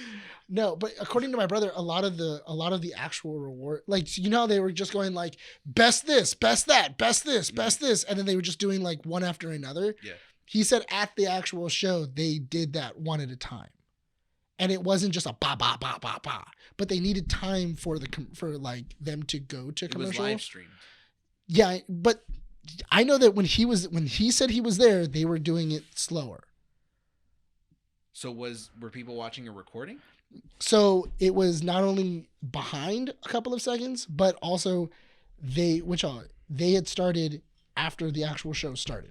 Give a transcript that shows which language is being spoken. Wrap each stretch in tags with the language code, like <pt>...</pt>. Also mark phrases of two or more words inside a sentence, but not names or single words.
<en>Anyway, No, but according to my brother, a lot of the actual reward, like, you know, how they were just going like best this, best that, best this, best this, and then they were just doing like one after another. Yeah. He said at the actual show they did that one at a time, and it wasn't just a ba ba ba ba ba, but they needed time for like them to go to commercial. It was live streamed. Yeah, but I know that when he said he was there, they were doing it slower. So were people watching a recording? So it was not only behind a couple of seconds, but also they had started after the actual show started.</en>